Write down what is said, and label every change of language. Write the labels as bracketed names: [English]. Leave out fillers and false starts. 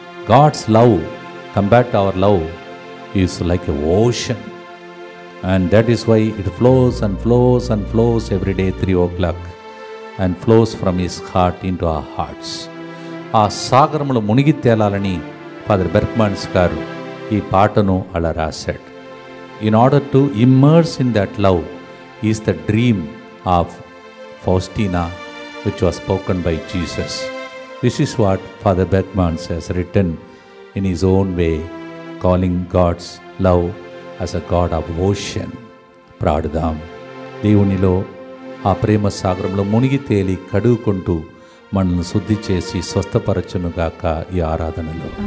[English] God's love compared to our love is like a ocean, and that is why it flows and flows and flows every day 3 o'clock and flows from his heart into our hearts. [Telugu] ఆ సాగరంలో మునిగి తేలాలని father బెర్క్మాన్స్ గారు ఈ పాటను అలా రాశాడు. [English] In order to immerse in that love is the dream of Faustina which was spoken by Jesus. This is what Father Beckmans has written in his own way, calling God's love as a God of ocean. [Telugu] ప్రార్థన. దేవునిలో ఆ ప్రేమ సాగరంలో మునిగి తేలి కడుగుకుంటూ మనల్ని శుద్ధి చేసి స్వస్థపరచునుగాక ఈ ఆరాధనలో.